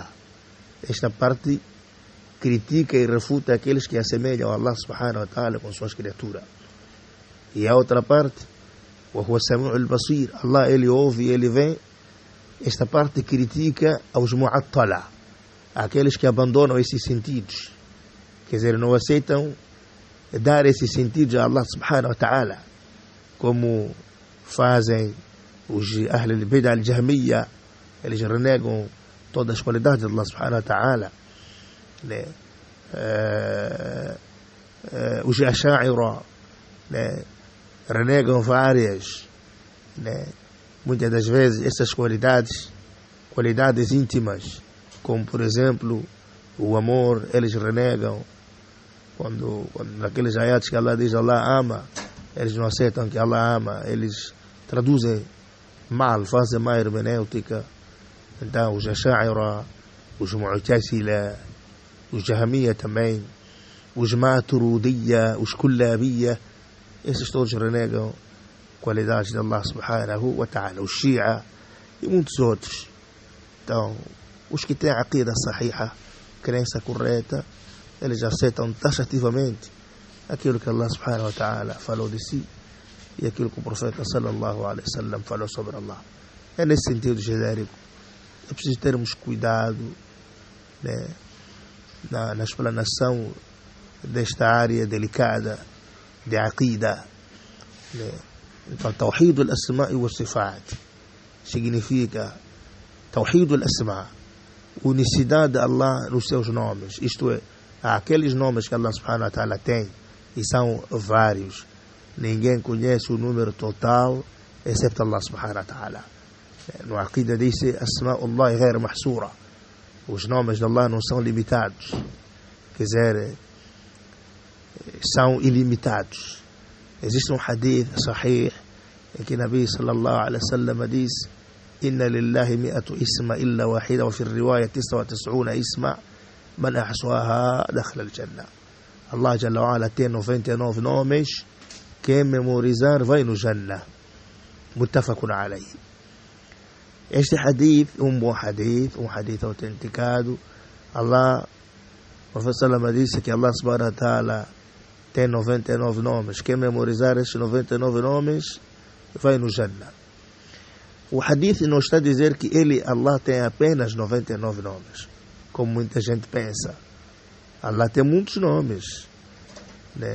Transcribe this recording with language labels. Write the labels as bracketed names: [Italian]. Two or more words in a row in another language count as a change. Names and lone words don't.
[Portuguese] Esta parte critica e refuta aqueles que assemelham a Allah [Arabic] سبحانه وتعالى [Portuguese] com suas criaturas. E a outra parte, [Arabic] وهو السميع البصير, Allah, [Portuguese] ele ouve, ele vê. Esta parte critica aos mu'attala, aqueles que abandonam esses sentidos, quer dizer, não aceitam dar esses sentidos a Allah [Arabic] سبحانه وتعالى, [Portuguese] como fazem os [Arabic] أهل البدعة الجهمية. [Portuguese] Eles renegam todas as qualidades de Allah [Arabic] سبحانه وتعالى, [Portuguese] né? Os Asha'ira, né, renegam várias, né, muitas das vezes essas qualidades íntimas, como por exemplo o amor. Eles renegam quando naqueles ayats que Allah diz Allah ama, eles não aceitam que Allah ama, eles traduzem mal, fazem má hermenêutica. Então os Asha'ira, os Mu'tazila, os Jahmiyya também, os Maturidiyya, os Kullabiyya, esses todos renegam qualidades de Allah [Arabic] سبحانه وتعالى. [Portuguese] Os Shia e muitos outros. Então, os que têm a [Arabic] عقيدة صحيحة, [Portuguese] crença correta, eles aceitam taxativamente aquilo que Allah [Arabic] سبحانه وتعالى [Portuguese] falou de si e aquilo que o profeta [Arabic] صلى الله عليه وسلم [Portuguese] falou sobre Allah. É nesse sentido genérico. É preciso termos cuidado, né, na explanação desta área delicada de aqida, né? Então, [Arabic] توحيد الأسماء والصفات significa توحيد الأسماء', [Portuguese] unicidade de Allah nos seus nomes. Isto é, aqueles nomes que Allah [Arabic] سبحانه وتعالى [Portuguese] tem, e são vários, ninguém conhece o número total exceto Allah [Arabic] سبحانه وتعالى. [Portuguese] No aqida diz-se [Arabic] أسماء الله غير محصورة, [Portuguese] os nomes de Allah não são limitados, quer dizer, são ilimitados. Existe um [Arabic] حديث صحيح [Portuguese] em que o [Arabic] النبي صلى الله عليه وسلم diz: إن لله مائة اسم إلا واحدة، وفي رواية 99 اسما، من أحصاها دخل الجنة. الله جل وعلا [Portuguese] tem 99 nomes, quem memorizar vai no Jannah. [Arabic] متفق عليه. [Portuguese] Este hadith é um bom hadith, um hadith autenticado. O profeta Salama disse que Allah [Arabic] سبحانه وتعالى [Portuguese] tem 99 nomes. Quem memorizar esses 99 nomes vai no Jannah. O hadith não está a dizer que Allah tem apenas 99 nomes, como muita gente pensa. Allah tem muitos nomes, né?